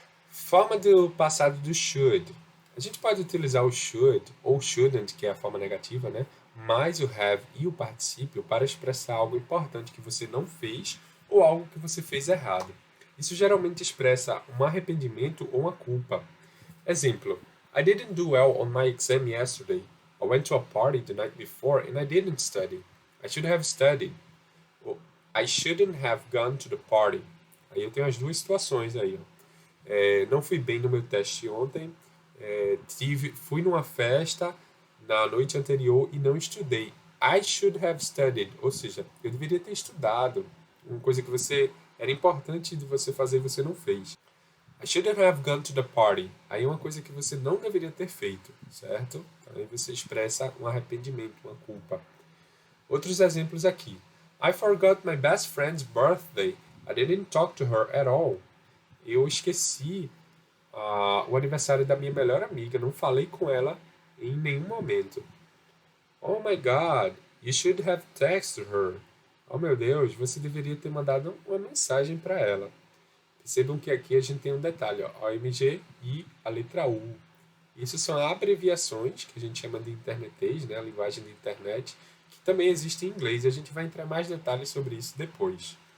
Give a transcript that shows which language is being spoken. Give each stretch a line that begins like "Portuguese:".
Portuguese: Forma do passado do should. A gente pode utilizar o should ou shouldn't, que é a forma negativa, né? mais o have e o particípio para expressar algo importante que você não fez ou algo que você fez errado. Isso geralmente expressa um arrependimento ou uma culpa.
English: Exemplo: I didn't do well on my exam yesterday. I went to a party the night before and I didn't study. I should have studied. Ou, I shouldn't have gone to the party.
Portuguese: Aí eu tenho as duas situações aí. Não fui bem no meu teste ontem. Fui numa festa na noite anterior e não estudei.
English: I should have studied.
Portuguese: Ou seja, eu deveria ter estudado. Uma coisa que era importante de você fazer e você não fez.
English: I shouldn't have gone to the party.
Portuguese: Aí é uma coisa que você não deveria ter feito, certo? Então aí você expressa um arrependimento, uma culpa. Outros exemplos aqui.
English: I forgot my best friend's birthday. I didn't talk to her at all.
Portuguese: Eu esqueci o aniversário da minha melhor amiga. Não falei com ela em nenhum momento.
English: Oh my God, you should have texted her.
Portuguese: Oh meu Deus, você deveria ter mandado uma mensagem para ela. Percebam que aqui a gente tem um detalhe, ó, OMG e a letra U. Isso são abreviações que a gente chama de internetês, né, a linguagem da internet, que também existe em inglês e a gente vai entrar em mais detalhes sobre isso depois.